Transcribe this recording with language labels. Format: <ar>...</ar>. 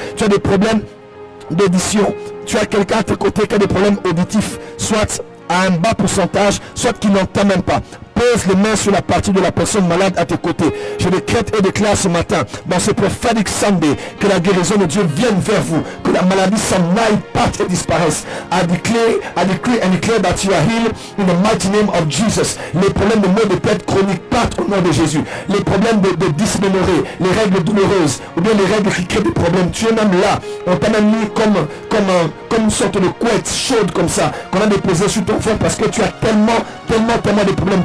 <fr>Tu as des problèmes d'audition. Tu as quelqu'un à tes côtés qui a des problèmes auditifs, soit à un bas pourcentage, soit qui n'entend même pas. Pose les mains sur la partie de la personne malade à tes côtés. Je décrète et déclare ce matin, dans ce</fr> <en>prophetic Sunday,</en> <fr>que la guérison de Dieu vienne vers vous, que la maladie s'en aille, parte et disparaisse.</fr> <en>I decree and declare that you are healed in the mighty name of Jesus.</en> <fr>Les problèmes de maux de tête chroniques partent au nom de Jésus. Les problèmes de dysménorrhée, les règles douloureuses, ou bien les règles qui créent des problèmes. Tu es même là. On t'a même mis comme une sorte de couette chaude comme ça, qu'on a déposé sur ton front parce que tu as tellement de problèmes.</fr>